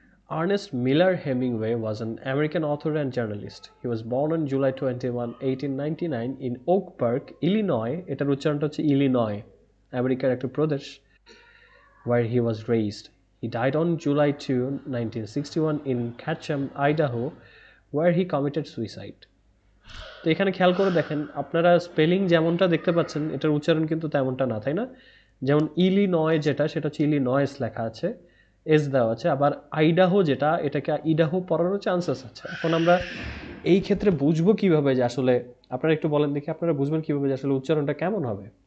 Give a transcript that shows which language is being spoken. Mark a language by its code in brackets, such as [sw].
[en] Ernest Miller Hemingway was an American author and journalist. He was born on July 21, 1899 in Oak Park, Illinois. [bn] এটার উচ্চারণটা হচ্ছে Illinois, আমেরিকার একটা প্রদেশ, [en] where he was raised. He died on July 2, 1961 in Ketchum, Idaho, where he committed suicide. [bn] তো এখানে খেয়াল করে দেখেন, আপনারা স্পেলিং যেমনটা দেখতে পাচ্ছেন এটার উচ্চারণ কিন্তু তেমনটা না, তাই না? যেমন ইলিনয় যেটা, সেটা হচ্ছে ইলিনয়েস লেখা আছে, এস দেওয়া আছে। আবার আইডাহো যেটা, এটাকে ইডাহো পড়ারও চান্সেস আছে। এখন আমরা এই ক্ষেত্রে বুঝবো কিভাবে যে আসলে, আপনারা একটু বলেন দেখি, আপনারা বুঝবেন কিভাবে যে আসলে উচ্চারণটা কেমন হবে?